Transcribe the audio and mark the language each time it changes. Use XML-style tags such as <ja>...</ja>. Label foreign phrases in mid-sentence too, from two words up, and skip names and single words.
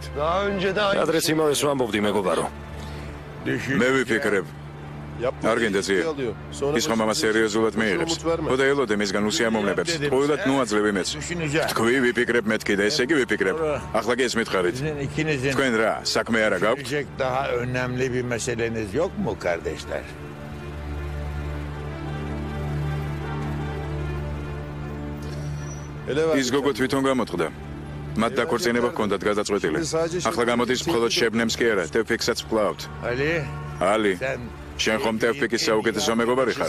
<ka>ადრეც იმავეს ვამბობდი მეგობარო. მე ვიფიქრებ. არ გინდა ძიე. ის ხომ ამას სერიოზულად მიიღებს. ხოდა ელოდე მისგან უსიამოვნებებს. ყოველად ნუაძლევი მეც. თქვი ვიფიქრებ მეთქი და ესე იგი ვიფიქრებ. ახლა კი ეს მითხარით. თქვენ რა, საქმე არა გაქვთ?</ka> <tr>Daha önemli bir meseleniz yok mu kardeşler?</tr> <ka>ის გოგო თვითონ გამოწყდა. მათ დაქორწინება ჰქონდათ გადაწყვეტილი. ახლა გამოდის მხოლოდ შებნემს კი არა, ტევფიქსაც ვკლავთ. ალი, შენ ხომ ტევფიქის საუკეთესო მეგობარი ხარ?</ka>